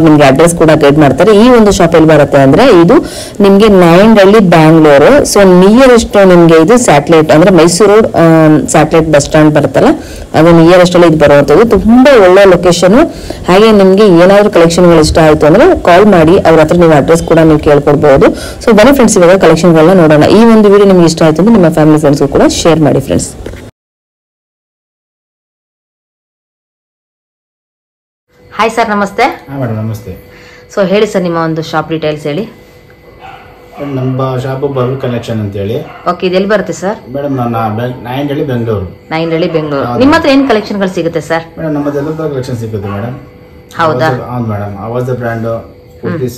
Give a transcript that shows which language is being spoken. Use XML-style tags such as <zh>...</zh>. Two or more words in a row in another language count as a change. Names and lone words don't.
<kn>ನಿಮಗೆ ಅಡ್ರೆಸ್ ಕೂಡ ಗೈಡ್ ಮಾಡ್ತಾರೆ ಈ ಒಂದು ಶಾಪ್ ಎಲ್ಲಿ ಬರುತ್ತೆ ಅಂದ್ರೆ ಇದು ನಿಮಗೆ ನಾಯಂಡಹಳ್ಳಿ ಬ್ಯಾಂಗ್ಳೂರು</kn> <en>so nearest</en> <kn>ನಿಮಗೆ ಇದು ಸ್ಯಾಟಲೈಟ್ ಅಂದ್ರೆ ಮೈಸೂರು ರೋಡ್ ಸ್ಯಾಟಲೈಟ್ ಬಸ್ ಸ್ಟಾಂಡ್ ಬರುತ್ತಲ್ಲ ಅದು ನಿಯರೆಸ್ಟ್ ಅಲ್ಲಿ ಇದು ಬರುವಂತದ್ದು ತುಂಬಾ ಒಳ್ಳೆ ಲೊಕೇಶನ್ ಹಾಗೆ ನಿಮಗೆ ಏನಾದರೂ ಕಲೆಕ್ಷನ್ ಗಳು ಇಷ್ಟ ಆಯ್ತು ಅಂದ್ರೆ ಕಾಲ್ ಮಾಡಿ ಅವ್ರ ಹತ್ರ ನೀವು ಅಡ್ರೆಸ್ ಕೂಡ ನೀವು ಕೇಳ್ಕೊಳ್ಬಹುದು ಸೋ ಬನ್ನಿ ಫ್ರೆಂಡ್ಸ್ ಇವಾಗ ಕಲೆಕ್ಷನ್ ಗಳನ್ನ ನೋಡೋಣ ಈ ಒಂದು ವಿಡಿಯೋ ನಿಮಗೆ ಇಷ್ಟ ಆಯ್ತು ಅಂದ್ರೆ ನಿಮ್ಮ</kn> <en>family friends</en> <kn>ಕೂಡ ಶೇರ್ ಮಾಡಿ ಫ್ರೆಂಡ್ಸ್</kn> <en>hi sir</en> <kn>नमस्ते</kn> <hi>मैडम नमस्ते</hi> <kn>सो ಹೇಳಿ ಸರ್ ನಿಮ್ಮ ಒಂದು</kn> <en>shop details</en> <kn>ಹೇಳಿ ನಮ್ಮ ಶಾಪ್ ಭವಿ ಕಲೆಕ್ಷನ್ ಅಂತ ಹೇಳಿ ಓಕೆ ಇದು ಎಲ್ಲಿ ಬರುತ್ತೆ ಸರ್ ಮೇಡಮ್ ನಾನು ನಾಯಂಡಹಳ್ಳಿ ಬೆಂಗಳೂರು ನಿಮ್ಮ ಹತ್ರ ಏನು ಕಲೆಕ್ಷನ್ ಗಳು ಸಿಗುತ್ತೆ ಸರ್ ಮೇಡಮ್ ನಮ್ಮದು ಎಲ್ಲ ಕಲೆಕ್ಷನ್ ಸಿಗುತ್ತೆ ಮೇಡಮ್ ಹೌದಾ ಹೌದು ಮೇಡಮ್ ಆವಾಜ್</kn> <en>brand kurtis</en>